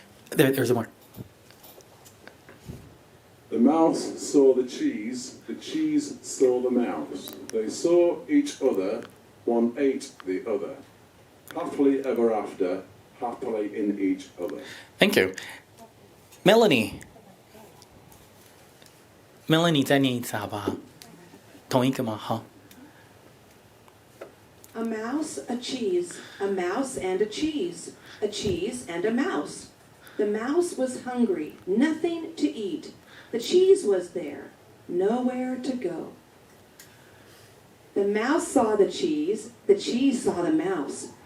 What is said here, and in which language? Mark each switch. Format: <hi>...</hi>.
<en>There's more. The mouse saw the cheese saw the mouse. They saw each other, one ate the other. Happily ever after, happily in each other. Thank you.</en> <zh>Melanie， 再念一次好不好？同一个吗？好。</zh> <en>A mouse, a cheese, a mouse and a cheese and a mouse. The mouse was hungry, nothing to eat. The cheese was there, nowhere to go. The mouse saw the cheese saw the mouse.</en>